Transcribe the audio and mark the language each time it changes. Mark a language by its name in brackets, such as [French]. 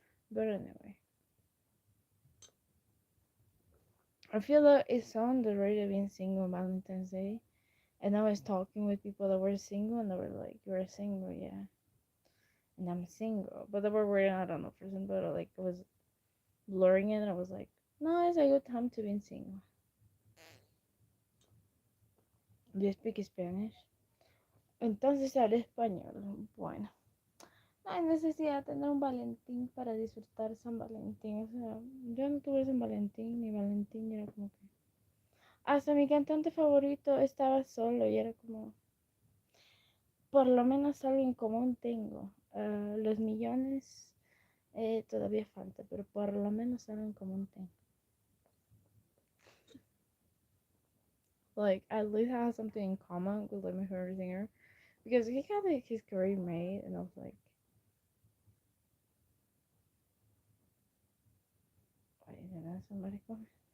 [English] But anyway, I feel like it's so underrated being single on Valentine's Day. And I was talking with people that were single and they were like, "You're single, yeah." And I'm single. But they were wearing, I don't know, for some, but like, I was blurring it and I was like, no, it's a good time to be single. Do you speak Spanish? [Spanish] Entonces habla español. Bueno. No hay necesidad de tener un Valentín para disfrutar San Valentín. O sea, yo no tuve San Valentín ni Valentín. Y era como que. Hasta mi cantante favorito estaba solo y era como. Por lo menos algo en común tengo. Los millones todavía falta, pero por lo menos algo en común tengo. [English] Like, at least I have something in common with like my favorite singer. Because he had like his career made, and I was like, why isn't somebody coming?